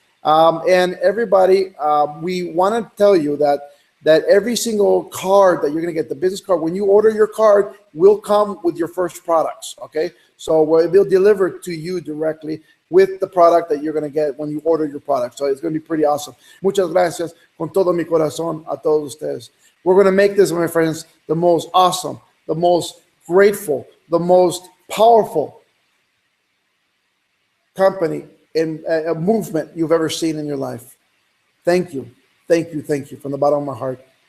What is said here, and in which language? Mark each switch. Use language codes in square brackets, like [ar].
[en] And everybody, we want to tell you that every single card that you're going to get, the business card, when you order your card, will come with your first products, okay? So we'll deliver to you directly with the product that you're going to get when you order your product. So it's going to be pretty awesome. [es] Muchas gracias con todo mi corazón a todos ustedes. [en] We're going to make this, my friends, the most awesome, the most grateful, the most powerful company in a movement you've ever seen in your life. Thank you. Thank you. Thank you from the bottom of my heart.